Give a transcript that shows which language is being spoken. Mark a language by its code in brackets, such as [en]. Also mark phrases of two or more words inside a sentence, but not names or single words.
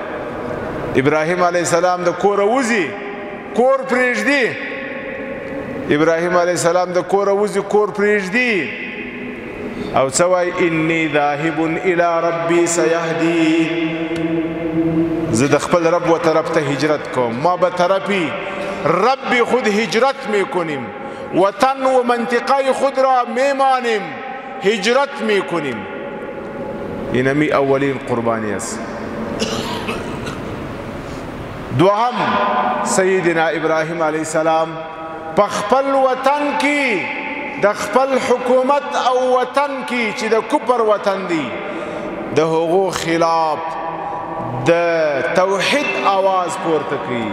[ps] ابراهیم [ar] علیه السلام [ps] د کوره وځي، کور پرېږدي. ابراهیم [ar] علیه السلام [ps] د کوره وځي، کور پرېږدي او څه وایي؟ [ar] انی ذاهب الی ربی سیهدین. [ps] زه د خپل رب و طرف ته هجرت کوم. [fa] ما به طرفی رب خود هجرت میکنیم، وطن و منطقه خود را میمانیم، هجرت میکنیم. اینمی اولین قربانی است. [ps] دوهم سیدنا ابراهیم [ar] علیه السلام [ps] په خپل وطن کې د خپل حکومت او وطن کې چې د کفر وطن دی د هغو خلاف د توحید آواز پورته کوي.